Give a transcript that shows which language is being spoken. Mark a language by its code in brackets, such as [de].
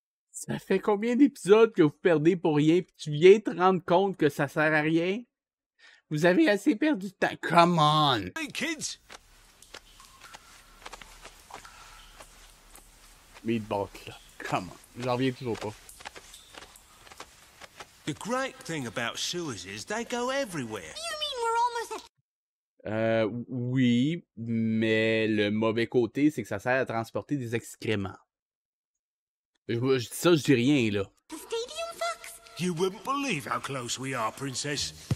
[fr] Ça fait combien d'épisodes que vous perdez pour rien, puis tu viens te rendre compte que ça sert à rien? Vous avez assez perdu de temps. [en] Come on! Hey, kids. Meatball Club. Come on. [fr] J'en reviens toujours pas. [en] The great thing about sewers is they go everywhere. You mean we're almost at... [fr] Oui, mais le mauvais côté, c'est que ça sert à transporter des excréments. Je dis ça, je dis rien, là. [en] The stadium, Fox? You wouldn't believe how close we are, Princess.